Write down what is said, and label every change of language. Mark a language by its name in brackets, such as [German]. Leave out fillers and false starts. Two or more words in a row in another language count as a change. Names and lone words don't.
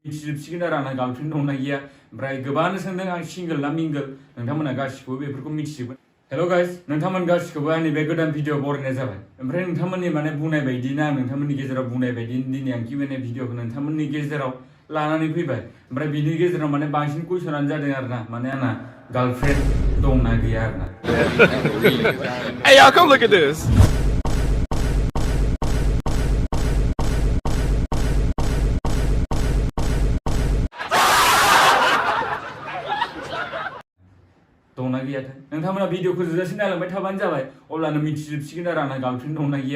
[Bodo] मिथिजोबसिगोन आरो आंना गार्लफ्रेन्ड दंना गैया ओमफ्राय गोबाङानो सोंदों आं सिंगोल ना मिंगोल नोंथांमोना गासिखौबो बेफोरखौ मिथिजोबगोन। [English] hello guys [Bodo] नोंथांमोन गासिखौबो आंनि बे गोदान भिडिअ बरायनाय जाबाय। ओमफ्राय नोंथांमोननि माने बुंनाय बायदिनो आं नोंथांमोननि गेजेराव बुंनाय बायदि दिनै आं Q&A भिडिअखौ नोंथांमोननि गेजेराव लानानै फैबाय। ओमफ्राय बिनि गेजेराव माने बांसिन कुइसनानो जादों आरोना माने आंना गार्लफ्रेन्ड दंना गैया आरोना। [English] Hey y'all, come look at this. [Bodo] दंना गैयाथाय नोंथांमोना भिडिअखौ जोबजासिम नायलांबाय थाबानो जाबाय अब्लानो मिथिजोबसिगोन आरो आंना गार्लफ्रेन्ड दंना गैया।